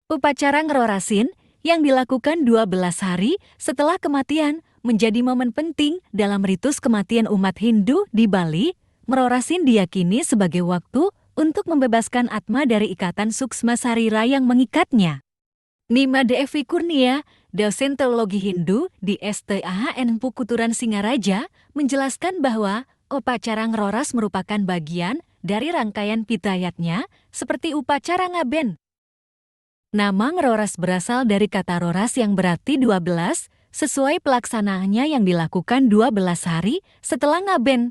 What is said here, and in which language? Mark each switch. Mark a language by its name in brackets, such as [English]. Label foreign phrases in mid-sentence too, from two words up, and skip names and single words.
[Indonesian] Upacara Ngerorasin yang dilakukan 12 hari setelah kematian menjadi momen penting dalam ritus kematian umat Hindu di Bali. Ngerorasin diyakini sebagai waktu untuk membebaskan atma dari ikatan suksma sarira yang mengikatnya. Nima Devi Kurnia, dosen teologi Hindu di STAHN Pukuturan Singaraja, menjelaskan bahwa upacara Ngeroras merupakan bagian dari rangkaian pitayatnya seperti upacara ngaben. Nama Ngeroras berasal dari kata roras yang berarti 12, sesuai pelaksanaannya yang dilakukan 12 hari setelah ngaben.